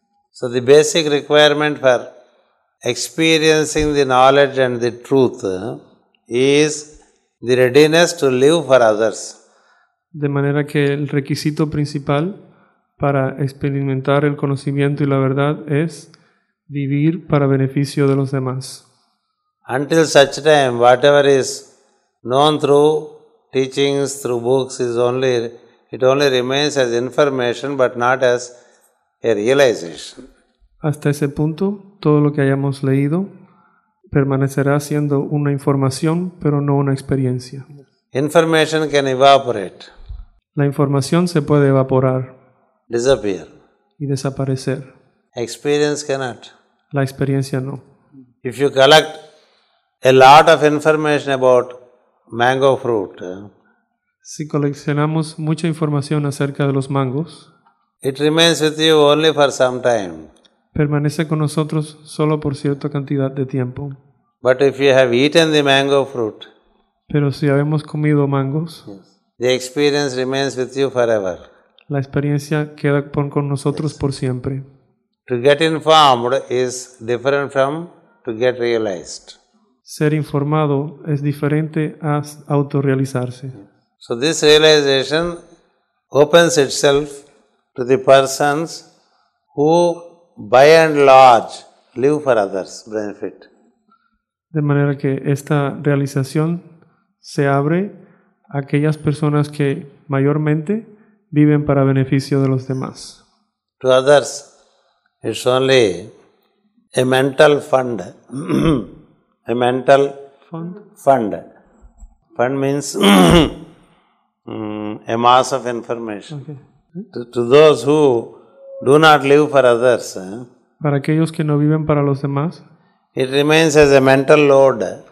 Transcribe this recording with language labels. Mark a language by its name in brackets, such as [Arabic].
[English] So the basic requirement for experiencing the knowledge and the truth is the readiness to live for others. [Spanish] De manera que el requisito principal para experimentar el conocimiento y la verdad es vivir para beneficio de los demás. [English] Until such time, whatever is known through teachings, through books, it only remains as information but not as a realization. [Spanish] Hasta ese punto, todo lo que hayamos leído permanecerá siendo una información, pero no una experiencia. [English] Information can evaporate, [Spanish] La información se puede evaporar [English] disappear. [Spanish] y desaparecer. [English] Experience cannot. [Spanish] La experiencia no. [English] If you collect a lot of information about mango fruit, [Spanish] Si coleccionamos mucha información acerca de los mangos, [English] it remains with you only for some time. [Spanish] permanece con nosotros solo por cierta cantidad de tiempo. [English] But if you have eaten the mango fruit, [Spanish] Pero si habemos comido mangos, [English] the experience remains with you forever. [Spanish] la experiencia queda con nosotros por siempre. [English] To get informed is different from to get realized. [Spanish] Ser informado es diferente a autorrealizarse. [English] So this realization opens itself to the persons who by and large live for others' benefit. [Spanish] De manera que esta realización se abre a aquellas personas que mayormente viven para beneficio de los demás. [English] To others, it's only a mental fund. A mental fund. Fund means a mass of information. Okay. To those who do not live for others, [Spanish] Para aquellos que no viven para los demás, [English] it remains as a mental load.